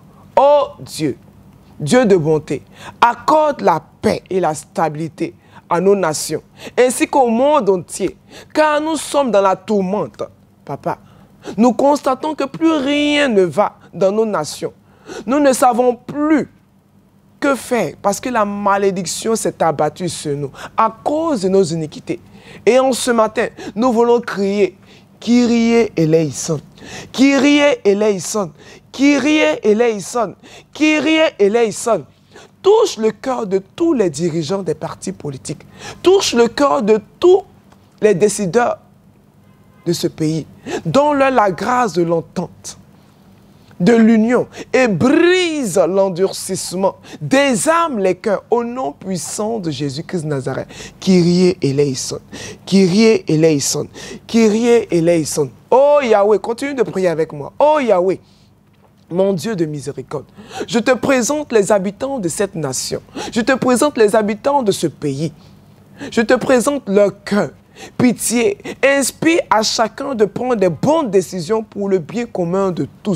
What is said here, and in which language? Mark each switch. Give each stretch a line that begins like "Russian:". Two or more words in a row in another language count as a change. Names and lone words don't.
French: Oh Dieu, Dieu de bonté, accorde la paix et la stabilité à nos nations, ainsi qu'au monde entier, car nous sommes dans la tourmente. Papa, nous constatons que plus rien ne va dans nos nations. Nous ne savons plus que faire parce que la malédiction s'est abattue sur nous à cause de nos iniquités. Et en ce matin, nous voulons crier
Greek: Kyrie eleison. Kyrie eleison. Kyrie eleison. Kyrie eleison.
French: Touche le cœur de tous les dirigeants des partis politiques. Touche le cœur de tous les décideurs de ce pays. Donne-leur la grâce de l'entente, de l'union, et brise l'endurcissement. Désarme les cœurs au nom puissant de Jésus-Christ de Nazareth.
Greek: Kyrie eleison. Kyrie eleison. Kyrie eleison.
French: Oh Yahweh, continue de prier avec moi. Oh Yahweh, mon Dieu de miséricorde, je te présente les habitants de cette nation. Je te présente les habitants de ce pays. Je te présente leur cœur. Pitié, inspire à chacun de prendre des bonnes décisions pour le bien commun de tous.